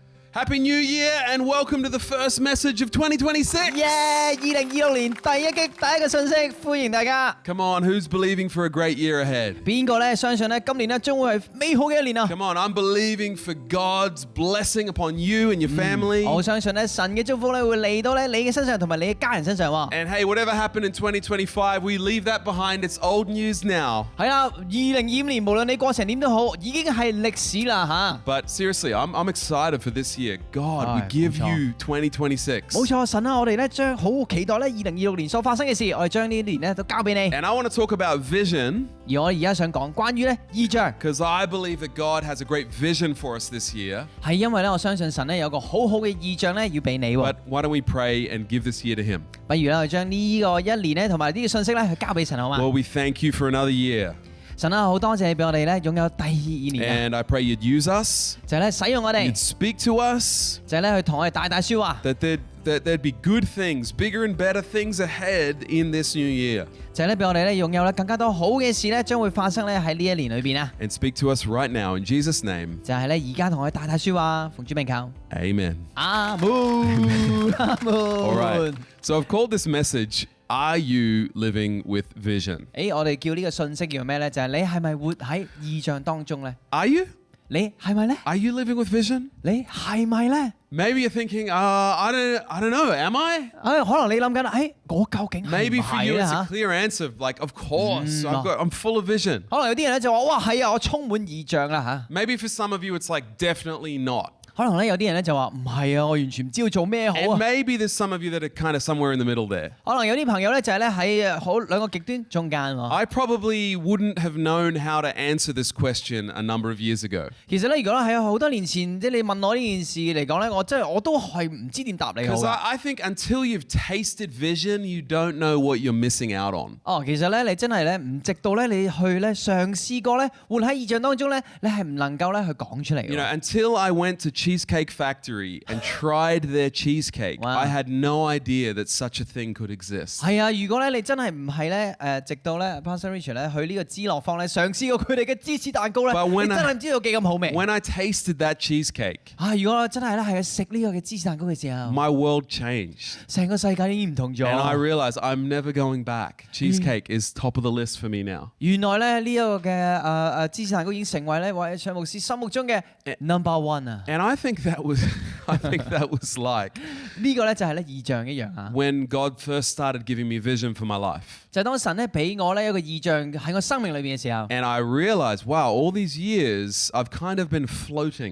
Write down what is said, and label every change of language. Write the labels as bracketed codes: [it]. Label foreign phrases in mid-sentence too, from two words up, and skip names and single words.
[en] Happy New Year and welcome to the first message of 2026. [yue] 耶！2026年第一個信息，歡迎大家。 [en] Come on, who's believing for a great year ahead? [yue] 邊個咧相信咧今年咧將會係美好嘅一年啊？ [en] Come on, I'm believing for God's blessing upon you and your family. [yue] 我相信咧神嘅祝福咧會嚟到咧你嘅身上同埋你嘅家人身上喎。 [en] And hey, whatever happened in 2025, we leave that behind. It's old news now. [yue] 係啦，2025年無論你過成點都好，已經係歷史啦嚇。 [en] But seriously, I'm excited for this year. God, we [yue] 係， [en] give [yue] 冇錯。 [en] you 2026. [yue] 冇錯，神啊，我哋咧將好期待咧2026年所發生嘅事，我哋將呢一年咧都交俾你。 [en] And I want to talk about vision [yue] 而我而家想講關於咧異象， [en] because I believe that God has a great vision for us this year. [yue] 係因為咧我相信神咧有個好好嘅異象咧要俾你喎。 [en] But why don't we pray and give this year to Him? [yue] 不如咧我將呢個一年咧同埋呢個信息咧去交俾神好嘛？ [en] Lord, we thank you for another year. [yue] 神啊，好多謝你俾我哋咧擁有第二年啊！ [en] And I pray you'd use us, [yue] 就係咧使用我哋 [en] you'd，speak to us, [yue] 就係咧去同我哋大説話， [en] that there'd be good things, bigger and better things ahead in this new year. [yue] 就係咧俾我哋咧擁有咧更加多好嘅事咧將會發生咧喺呢一年裏邊啊！ [en] And speak to us right now in Jesus' name. [yue] 就係咧而家同我哋大説話，奉主名求， [en] Amen. [yue] 阿門，阿 [en] All right. [yue] 門。 [en] So I've called this message, Are You Living with Vision? [yue] 我哋叫呢個信息叫咩咧？就係你係咪活喺異象當中咧？ [en] Are you? [yue] 你係咪咧？ [en] Are you living with vision? [yue] 你係咪咧？ [en] Maybe you're thinking, I don't know, am I? [yue] 可能你諗緊，我究竟係唔 [en] Maybe for [yue] 係 [en] you [yue] 咧 [en] it's a [yue] 嚇？ [en] clear answer, like, of course, no. I'm full of vision. [yue] 可能有啲人咧就話：哇，係啊，我充滿異象啦嚇！ [en] Maybe for some of you it's like, definitely not. [yue] 可能咧有啲人咧就話唔係啊，我完全唔知道做咩好 [en] And [yue] 啊。 [en] maybe there's some of you that are kind of somewhere in the middle there. [yue] 可能有啲朋友咧就係咧喺好兩個極端中間喎。 [en] I probably wouldn't have known how to answer this question a number of years ago. [yue] 其實咧，如果喺好多年前，即係你問我呢件事嚟講咧，我都係唔知點答你好 [en] Because [yue] 啊。 [en] I think until you've tasted vision, you don't know what you're missing out on. [yue] 其實咧你真係咧唔直到咧你去咧嘗試過咧活喺異象當中咧，你係唔能夠咧去講出嚟 [en] You know, [yue] 嘅。 [en] until I went to Cheesecake Factory and tried their cheesecake, Wow. I had no idea that such a thing could exist. [yue] 係啊，如果咧你真係唔係咧直到咧 Pastor Richard 咧去呢個芝樂坊咧嘗試過佢哋嘅芝士蛋糕咧， [en] But when [yue] 你真係唔知道幾咁好味。 [en] When I tasted that cheesecake, [yue] 如果我真係咧係食呢個嘅芝士蛋糕嘅時候， [en] my world changed. [yue] 成個世界已經唔同咗。 [en] And I realized I'm never going back. Cheesecake is top of the list for me now. [yue] 原來咧呢一個嘅芝士蛋糕已經成為咧位唱牧師心目中嘅 [en] number one [yue] 啊！ [en] And I think that was like [yue] 呢個咧就係咧異象一樣啊！ [en] when God first started giving me vision for my life. [yue] 就係當神咧俾我咧一個異象喺我生命裏邊嘅時候， [en] And I realized, wow, all these years I've kind of been floating.